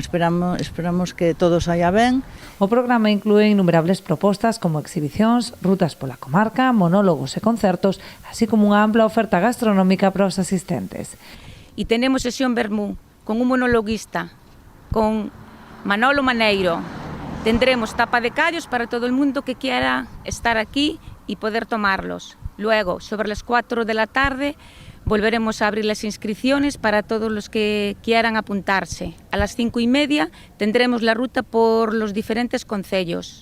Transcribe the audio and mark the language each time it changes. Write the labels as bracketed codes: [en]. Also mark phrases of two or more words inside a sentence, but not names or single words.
[gl] Esperamos que todo saia ben. O programa inclúe innumerables propostas como exhibicións, rutas pola comarca, monólogos e concertos, así como unha ampla oferta gastronómica para os asistentes. [es] E tenemos sesión vermú con un monologuista, con Manolo Maneiro. Tendremos tapa de callos para todo el mundo que quiera estar aquí y poder tomarlos. Luego, sobre las 4 de la tarde, volveremos a abrir las inscripciones para todos los que quieran apuntarse. A las 5:30 tendremos la ruta por los diferentes concellos.